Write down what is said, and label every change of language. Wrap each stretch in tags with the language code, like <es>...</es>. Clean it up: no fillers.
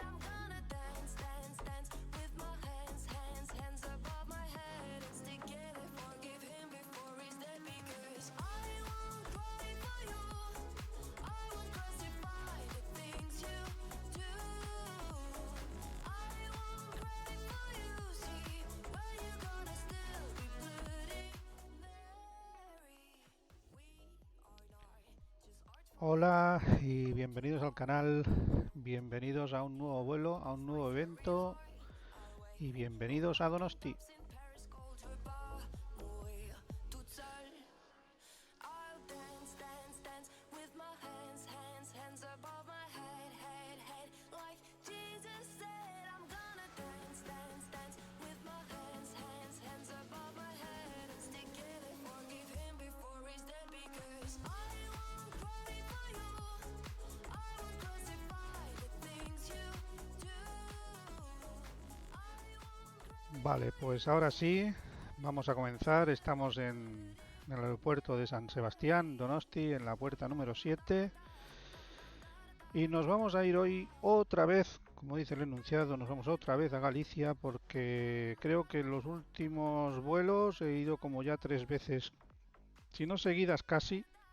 <en>I'm gonna dance, dance, dance with my hands above my head, and stick together, forgive him before he's dead, because I won't cry for you, I won't crucify the things you do. I won't cry for you, see, but you're gonna still be bloody Mary.</en> <es>Hola y bienvenidos al canal, bienvenidos a un nuevo vuelo, a un nuevo evento y bienvenidos a Donosti.</es> <en>I'll dance, dance, dance with my hands above my head, like Jesus said. I'm gonna dance, dance, dance with my hands above my head, and stick together, forgive him before he's dead, because I won't cry for you, I won't crucify the things you do.</en> <es>Vale, pues ahora sí, vamos a comenzar. Estamos en el aeropuerto de San Sebastián, Donosti, en la puerta número 7. Y nos vamos a ir hoy otra vez, como dice el enunciado, nos vamos otra vez a Galicia, porque creo que en los últimos vuelos he ido como ya 3 veces, si no seguidas casi.</es>